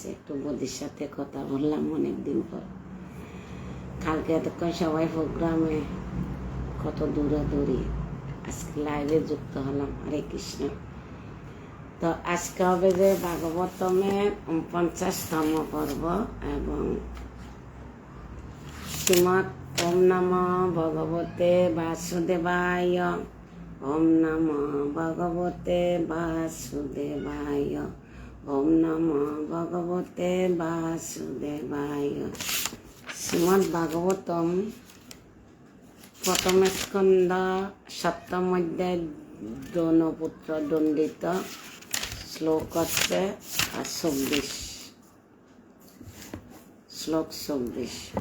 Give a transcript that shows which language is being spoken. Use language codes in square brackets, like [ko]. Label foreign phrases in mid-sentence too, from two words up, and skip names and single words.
[bn] একটু বদির সাথে কথা বললাম অনেক দিন পর। কালকে এতক্ষণ সবাই প্রোগ্রামে, কত দূরাদূরি, আজকে লাইভে যুক্ত হলাম। হরে কৃষ্ণ। তো আজকে হবে যে ভাগবতমের 50তম পর্ব এবং শ্রীমৎ [sa] ওম নমঃ ভগবতে বাসুদেবায়, ওম নমঃ ভগবতে বাসুদেবায়, ওম নমঃ ভগবতে বাসুদেবায়। [bn] শ্রীমৎ ভাগবতম প্রথম স্কন্ধ 7ম অধ্যায়, দ্রোণপুত্র দণ্ডিত, শ্লোক হচ্ছে 24, শ্লোক 24।